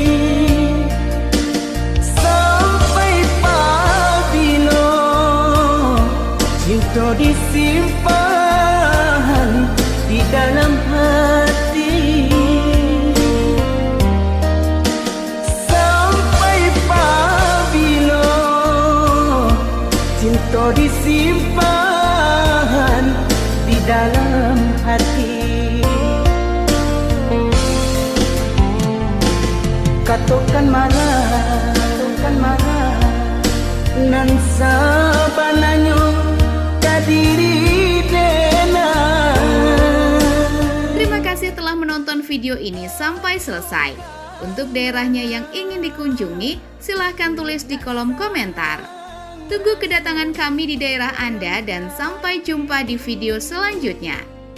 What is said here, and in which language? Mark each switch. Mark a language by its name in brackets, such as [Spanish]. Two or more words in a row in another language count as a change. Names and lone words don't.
[Indonesian] sampai pabilo cinta disimpan di dalam hati, sampai pabilo cinta disimpan di dalam hati. [Minangkabau] Katakan marah nan sabananyo kadiri dena. [Indonesian] Terima kasih telah menonton video ini sampai selesai. Untuk daerahnya yang ingin dikunjungi, silahkan tulis di kolom komentar. Tunggu kedatangan kami di daerah Anda dan sampai jumpa di video selanjutnya.